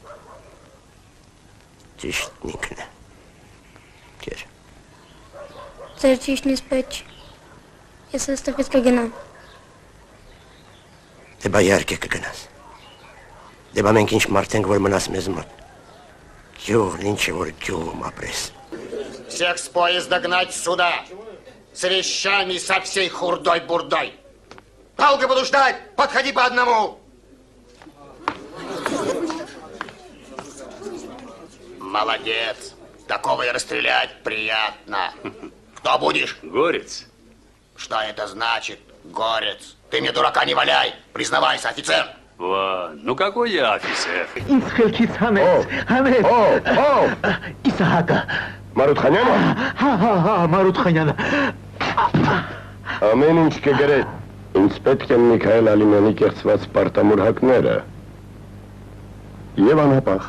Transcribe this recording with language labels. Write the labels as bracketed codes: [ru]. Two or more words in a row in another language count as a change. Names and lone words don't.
[hy] Ճիշտն ինքն է, կեր։ Ձեր ճիշտն ես պետք չի, ես այստեղից կգնամ։ Դե բա իհարկե կգնաս։ Դե բա մենք ինչ մարդ ենք, որ մնաս մեզ մոտ։ Գյուղն ինչ է, որ գյուղում ապրես։ [ru] Всех с поезда гнать сюда, с вещами со всей хурдой-бурдой. Долго буду ждать, подходи по одному. Молодец, такого и расстрелять приятно. Кто будешь? Горец. Что это значит, горец? Ты мне дурака не валяй, признавайся, офицер. Ну какой я офицер? [hy] Ինձ խելքից հանեց, Իսահակը։ Մարութխանյանը։ Հա, Մարութխանյանը։ Ամեն ինչ կգրես։ Ինձ պետք են Միքայել Ալիմյանի կեղծված պարտամուրհակները։ Եվ անհապաղ։